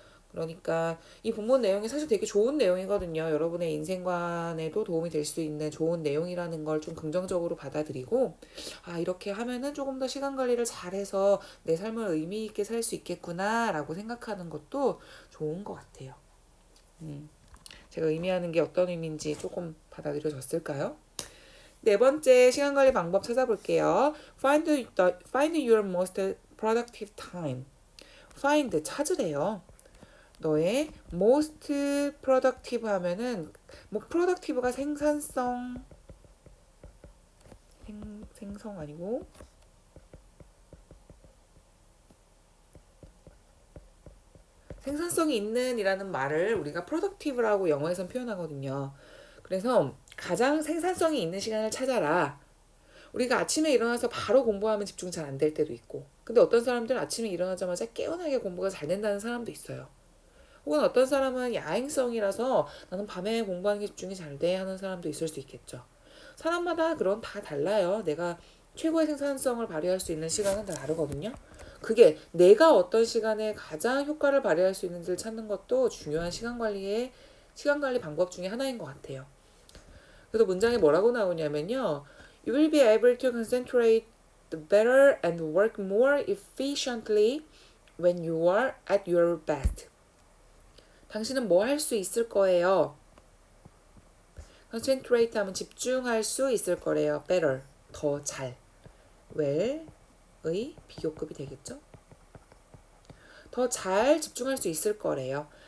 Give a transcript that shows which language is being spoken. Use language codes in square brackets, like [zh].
[ko] 그러니까 이 본문 내용이 사실 되게 좋은 내용이거든요. 여러분의 인생관에도 도움이 될 수 있는 좋은 내용이라는 걸 좀 긍정적으로 받아들이고, 아, 이렇게 하면은 조금 더 시간 관리를 잘해서 내 삶을 의미 있게 살 수 있겠구나라고 생각하는 것도 좋은 것 같아요. 제가 의미하는 게 어떤 의미인지 조금 받아들여졌을까요? 네 번째 시간 관리 방법 찾아볼게요. [en] Find your most productive time. [ko] Find, 찾으래요. 너의 [en] most productive [ko] 하면은 뭐 productive가 생성 아니고 생산성이 있는 이라는 말을 우리가 productive라고 영어에선 표현하거든요. 그래서 가장 생산성이 있는 시간을 찾아라. 우리가 아침에 일어나서 바로 공부하면 집중 잘 안 될 때도 있고, 근데 어떤 사람들은 아침에 일어나자마자 개운하게 공부가 잘 된다는 사람도 있어요. 혹은 어떤 사람은 야행성이라서 나는 밤에 공부하는 게 집중이 잘 돼 하는 사람도 있을 수 있겠죠. 사람마다 그런 다 달라요. 내가 최고의 생산성을 발휘할 수 있는 시간은 다 다르거든요. 그게 내가 어떤 시간에 가장 효과를 발휘할 수 있는지를 찾는 것도 중요한 시간 관리 방법 중에 하나인 것 같아요. 그래서 문장에 뭐라고 나오냐면요. [en] You will be able to concentrate better and work more efficiently when you are at your best. [ko] 당신은 뭐 할 수 있을 거예요. concentrate 하면 집중할 수 있을 거래요. better, 더 잘. well의 비교급이 되겠죠. 더 잘 집중할 수 있을 거래요.